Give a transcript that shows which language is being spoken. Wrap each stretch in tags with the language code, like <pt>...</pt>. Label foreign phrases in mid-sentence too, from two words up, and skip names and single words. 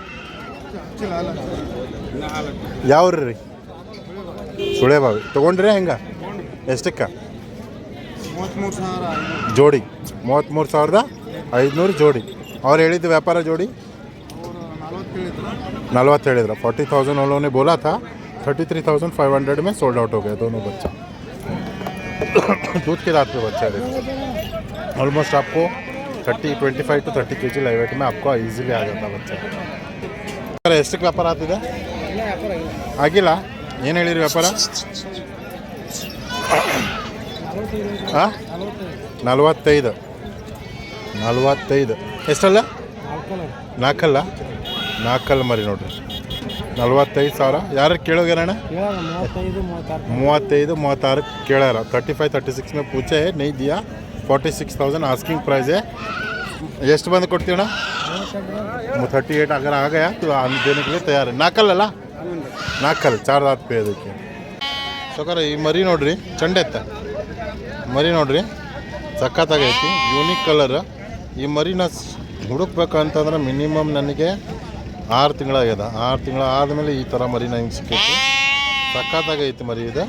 <kn>ಯಾವ್ರಿ? ಸುಳೇಬಾವಿ. ತೊಗೊಂಡ್ರೆ ಹೆಂಗೆ? ಎಷ್ಟಕ್ಕೆ? ಜೋಡಿ 33,500 ಜೋಡಿ. ಅವ್ರು ಹೇಳಿದ್ದು ವ್ಯಾಪಾರ ಜೋಡಿ 40 ಹೇಳಿದ್ರು.</kn> <hi>40,000 उन्होंने बोला था. 33,500 में</hi> <en>sold out</en> <hi>हो गया दोनों बच्चा. दूध के दांत पे बच्चा है. ऑलमोस्ट आपको 25 to 30 kg</hi> <en>live weight</en> <hi>में आपको ईजिली आ जाता बच्चा.</hi> <kn>ಎಷ್ಟಕ್ಕೆ ವ್ಯಾಪಾರ ಆಗ್ತಿದೆ? ಆಗಿಲ್ಲ. ಏನು ಹೇಳಿರಿ ವ್ಯಾಪಾರ? 45. ಎಷ್ಟಲ್ಲ? 4 ಮರಿ ನೋಡ್ರಿ. 45,000. ಯಾರು ಕೇಳೋಗ್ಯಾರಣ್ಣ? 35-36 ಕೇಳ್ಯಾರ.</kn> <hi>35-36 में पूछे है, नहीं दिया. 46,000</hi> <en>asking price</en> <hi>है.</hi> <kn>ಎಷ್ಟು ಬಂದು ಕೊಡ್ತೀವಣ್ಣ?</kn> <hi>38 अगर आ गया तो देने के लिए तैयार है.</hi> <kn>4 ಅಲ್ಲ? 4 4</kn> <hi>दांत पे</hi> <kn>ಅದಕ್ಕೆ. ಸೋಕರ ಈ ಮರಿ ನೋಡ್ರಿ, ಚಂಡೆತ್ತ ಮರಿ ನೋಡ್ರಿ, ಸಖತ್ತಾಗೈತಿ.</kn> <en>unique colour.</en> <kn>ಈ ಮರಿನ ಹುಡುಕ್ಬೇಕಂತಂದ್ರೆ ಮಿನಿಮಮ್ ನನಗೆ 6 ತಿಂಗಳಾಗ್ಯದ. 6 ತಿಂಗಳ ಆದಮೇಲೆ ಈ ಥರ ಮರಿ ನಂಗೆ ಸಿಕ್ಕೈತಿ. ಸಖತ್ತಾಗೈತಿ ಮರಿ ಇದು.</kn>